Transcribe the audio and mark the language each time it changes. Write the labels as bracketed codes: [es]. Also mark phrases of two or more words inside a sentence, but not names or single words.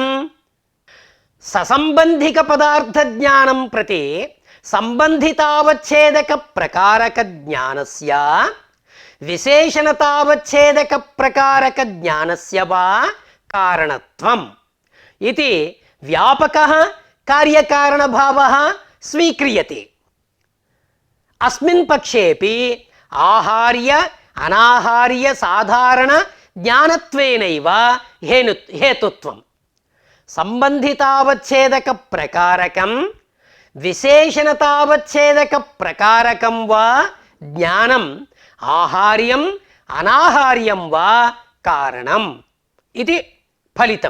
[sa] ससंबंधिक पदार्थ ज्ञानं प्रति संबंधितावच्छेदक प्रकारक ज्ञानस्य विशेषणतावच्छेदक प्रकारक ज्ञानस्य वा कारणत्वम् इति व्यापकः कार्यकारणभावः स्वीक्रियते। अस्मिन् पक्षेपि आहार्य అనాహార్య సాధారణ జ్ఞానత్వేనైవ హేతుత్వం సంబంధితావచ్ఛేదక ప్రకారకం విశేషణతావచ్ఛేదక ప్రకారకం వా జ్ఞానం ఆహార్యం అనాహార్యం వా కారణం ఇది ఫలితం.